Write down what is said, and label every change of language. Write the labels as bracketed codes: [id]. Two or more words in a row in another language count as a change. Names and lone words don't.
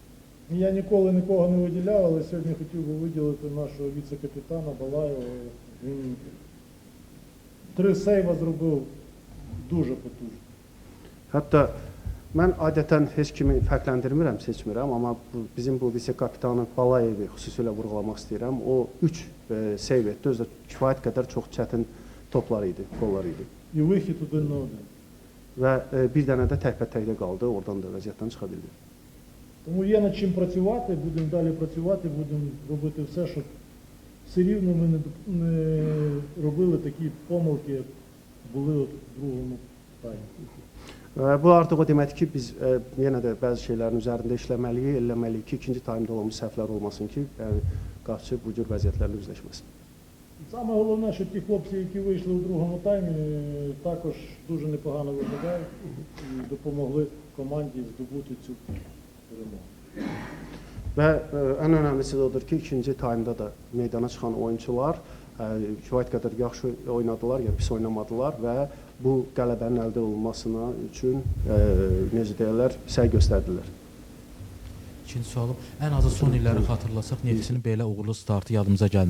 [uk] Я ніколи нікого не виділяв, але сьогодні хотів би виділити нашого віце-капітана Балаєва. Він 3 сейва зробив дуже потужно. [az] Hətta mən adətən heç kimi fərqləndirmirəm, seçmirəm, amma bizim bu vitse-kapitanı Balayevi xüsusilə vurğulamaq istəyirəm. O 3 seyv etdi, özü də kifayət qədər çox çətin toplar idi, qollar idi. [uk] І вихід 1 на 1. [az] Və bir dənə də təkbətəkdə qaldı, oradan da vəziyyətdən çıxa bildi. [uk] Тому є над чим працювати, будемо далі працювати, будемо робити все, щоб все рівно ми не робили такі помилки, як були от в другому таймі. [az] Bu artıq o deməkdir ki, biz yenə də bəzi şeylərin üzərində işləməliyik, eləməliyik ki, ikinci taymda olmuş səhvlər olmasın ki, qarşı bu cür vəziyyətlərlə üzləşməsin. [uk] Саме головне, що ті хлопці, які вийшли у другому таймі, також дуже непогано виглядають і допомогли команді здобути цю перемогу. [az] Və ən önəmlisi də odur ki, ikinci taymda da meydana çıxan oyunçular kifayət qədər yaxşı oynadılar, ya pis oynamadılar və bu qələbənin əldə olunmasına üçün necə deyirlər, səy göstərdilər. İkinci sualım, ən azı son illəri xatırlasaq, Neftçinin belə uğurlu startı yadımıza gəlmir.